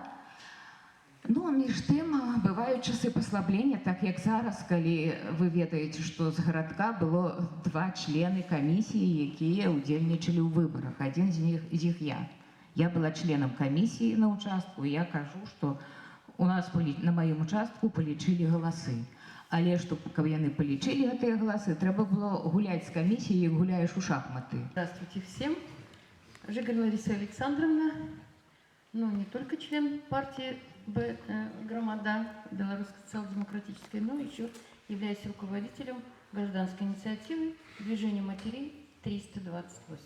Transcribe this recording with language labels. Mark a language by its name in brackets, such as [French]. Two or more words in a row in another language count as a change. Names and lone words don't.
[Belarusian] Ну, між тым, бываюць часы паслаблення, так як зараз, калі вы ведаеце, што з гарадка было 2 члены камісіі, якія ўдзельнічалі ў выбарах. Адзін з іх я. Я была членам камісіі на участку, і я кажу, што у нас на маім участку палічылі галасы. Але што, каб яны палічылі гэтыя галасы, трэба было гуляць з камісіяй, як гуляеш у шахматы. [Russian] Здравствуйте всем. Жигаль Лариса Александровна, ну, не только член партии «Громада» Белорусской социал-демократической, но еще являюсь руководителем гражданской инициативы «Движение матерей 328».